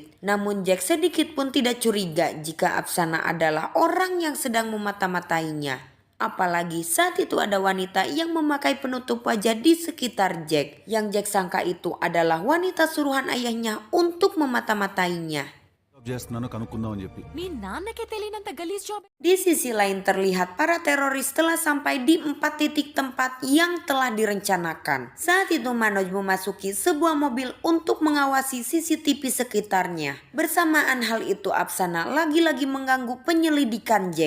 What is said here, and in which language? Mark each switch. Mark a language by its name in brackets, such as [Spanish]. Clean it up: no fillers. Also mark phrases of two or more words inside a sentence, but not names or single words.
[Indonesian] Namun Jack sedikit pun tidak curiga jika Apsana adalah orang yang sedang memata-matainya. Apalagi saat itu ada wanita yang memakai penutup wajah di sekitar Jack. Yang Jack sangka itu adalah wanita suruhan ayahnya untuk memata-matainya. [Telugu] చేస్తున్నాను కనుక్కుందామని చెప్పి మీ నాన్నకే తెలియనంత గలీజ్ జాబ్ [Indonesian] Di sisi lain terlihat para teroris telah sampai di 4 titik tempat yang telah direncanakan. Saat itu Manoj memasuki sebuah mobil untuk mengawasi CCTV sekitarnya. Bersamaan hal itu Apsana lagi-lagi mengganggu penyelidikan Jack.